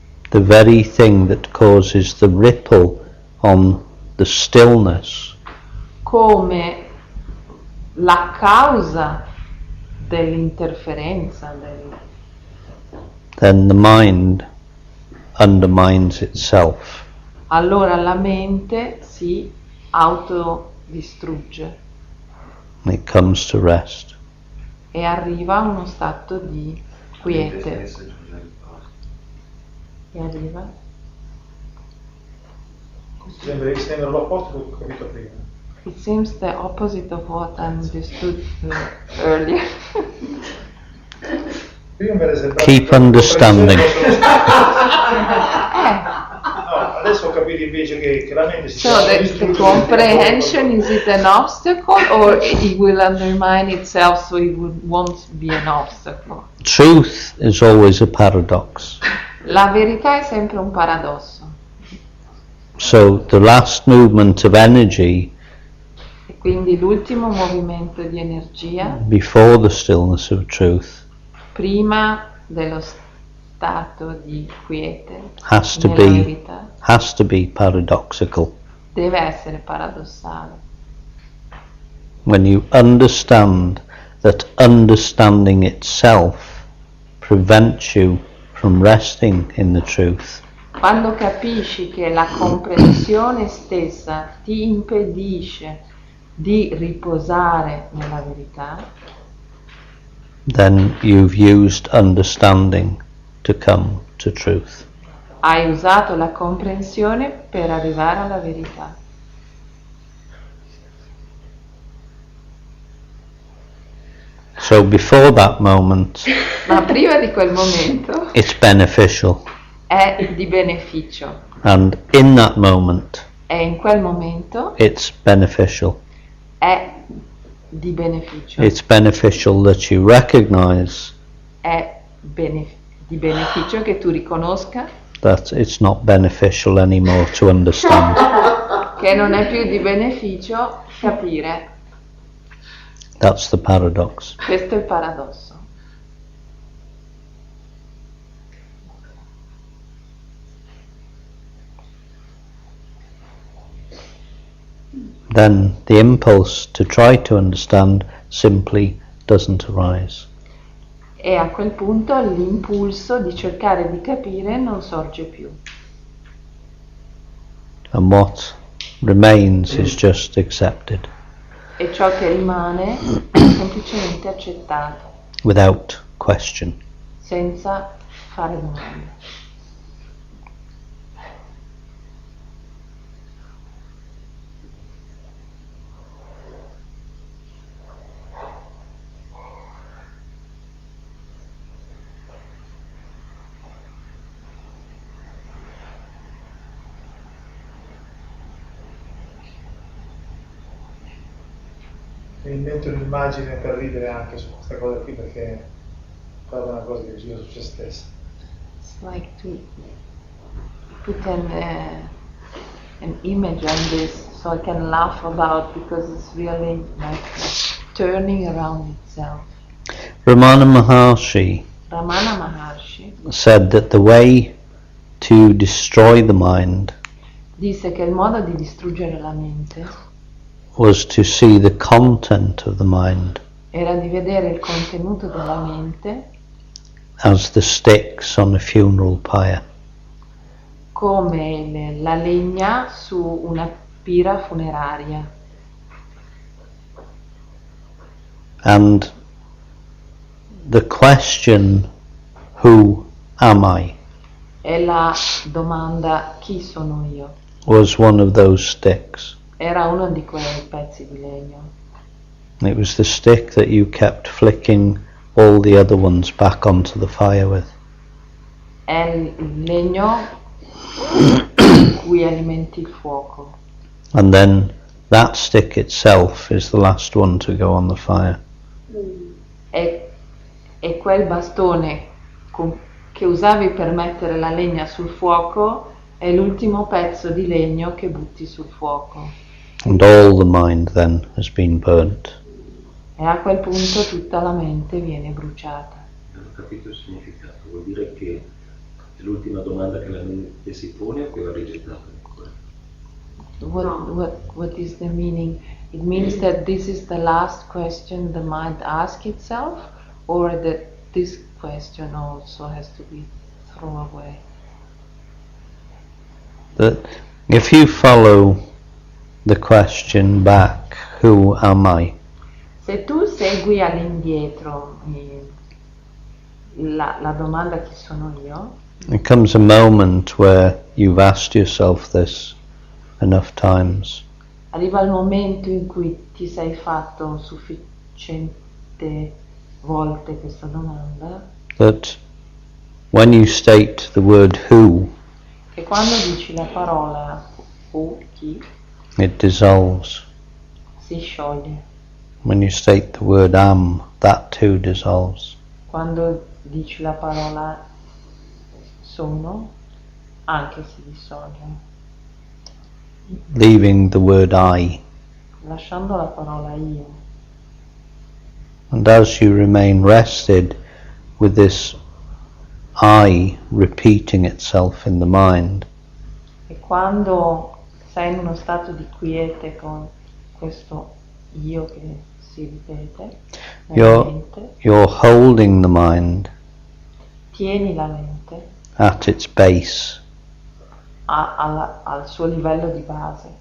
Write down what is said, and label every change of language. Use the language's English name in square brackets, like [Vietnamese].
[English] the very thing that causes the ripple on the stillness, [Italian] come la causa dell'interferenza, [English] then the mind undermines itself. [Italian] allora la mente si autodistrugge [English] It comes to rest. [Italian] e arriva a uno stato di quiete. E arriva? Sembra l'opposto che ho capito prima. [English] It seems the opposite of what I understood earlier. [Italian] Prima mi era sembrato [English] Keep understanding. [Italian] No, adesso ho capito invece che la mente si [English] So [Italian] sta [English] the [Italian] distruggendo. [English] comprehension, is it an obstacle or it will undermine itself so it won't be an obstacle? Truth is always a paradox. [Italian] La verità è sempre un paradosso. [English] So the last movement of energy [Italian] E quindi l'ultimo movimento di energia, [English] before the stillness of truth [Italian] prima dello stato di quiete, [English] has to [Italian] nella [English] be [Italian] verità, [English] paradoxical. [Italian] deve essere paradossale. [English] When you understand that understanding itself prevents you from resting in the truth, [Italian] Quando capisci che la comprensione stessa ti impedisce di riposare nella verità, [English] then you've used understanding to come to truth. [Italian] hai usato la comprensione per arrivare alla verità. [English] So before that moment, [Italian] Ma prima di quel momento [English] it's beneficial, [Italian] è di beneficio [English] and in that moment, [Italian] e in quel momento [English] it's beneficial. [Italian] è di beneficio. [English] It's beneficial that you recognize [Italian] È di beneficio che tu riconosca [English] that it's not beneficial anymore to understand. [Italian] che non è più di beneficio capire. [English] That's the paradox. [Italian] Questo è il paradosso. [English] Then the impulse to try to understand simply doesn't arise. [Italian] E a quel punto l'impulso di cercare di capire non sorge più. [English] And what remains is just accepted [Italian] E ciò che rimane è semplicemente accettato, [English] without question. [Italian] senza fare domande. Mi invento un'immagine per ridere anche su questa cosa qui perché guarda una cosa che gira su se stessa. [English] It's like to put an image on this so I can laugh about because it's really like turning around itself. Ramana Maharshi [Italian] Ramana Maharshi [English] said that the way to destroy the mind [Italian] disse che il modo di distruggere la mente [English] was to see the content of the mind [Italian] era di vedere il contenuto della mente [English] as the sticks on a funeral pyre. [Italian] come la legna su una spira funeraria. [English] And the question, who am I, [Italian] E la domanda chi sono io [English] was one of those sticks. [Italian] era uno di quei pezzi di legno. [English] It was the stick that you kept flicking all the other ones back onto the fire with. [Italian] È il legno con cui alimenti il fuoco. [English] And then that stick itself is the last one to go on the fire. [Italian] E quel bastone che usavi per mettere la legna sul fuoco è l'ultimo pezzo di legno che butti sul fuoco. [English] And all the mind then has been burnt. [Italian] E a quel punto tutta la mente viene bruciata. Non ho capito il significato, vuol dire che è l'ultima domanda che la mente si pone o che va rigettata ancora? [English] What is the meaning? It means that this is the last question the mind asks itself, or that this question also has to be thrown away? That if you follow the question back, who am I? [Italian] Se tu segui all'indietro la domanda chi sono io, [English] There comes a moment where you've asked yourself this enough times. [Italian] arriva il momento in cui ti sei fatto sufficiente volte questa domanda, [English] That when you state the word who, [Italian] che quando dici la parola chi, [English] it dissolves. [Italian] si scioglie. [English] When you state the word am, that too dissolves. [Italian] Quando dici la parola sono, anche si dissolve. [English] Leaving the word I. [Italian] Lasciando la parola io. [English] And as you remain rested with this I repeating itself in the mind, [Italian] E quando sei in uno stato di quiete con questo io che si ripete nella mente, [English] you're holding the mind [Italian] tieni la mente [English] at its base, [Italian] al suo livello di base,